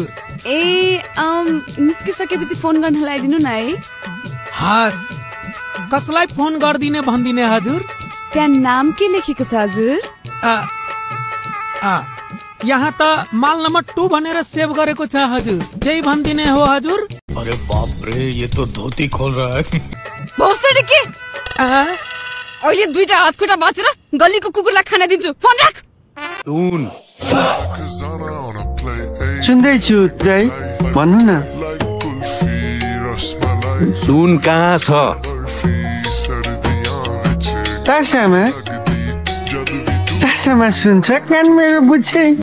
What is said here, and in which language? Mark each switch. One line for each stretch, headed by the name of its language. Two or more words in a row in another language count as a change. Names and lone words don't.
Nepali: निस्किसकेपछि फोन गर्न लगाइदिनु न है। हस्, कसलाई फोन गर्दिने भन्दिने हजुर? त्यहाँ नाम के लेखेको छ हजुर? यहाँ त माल नम्बर 2 भनेर सेभ गरेको छ हजुर। त्यही भन्दिने हो हजुर।
Hindi: अरे बाप रे, ये तो धोती खोल रहा है। भौसडी के?
Nepali: अहिले 2टा हातखुट्टा बाँचेर गल्लीको कुकुरलाई खाना दिन्छु। फोन राख। सुन्दैछु दाइ, भन्नु न। सुन कहाँ छ? तासामा सुन्छ, कान मेरो बुझ्छे।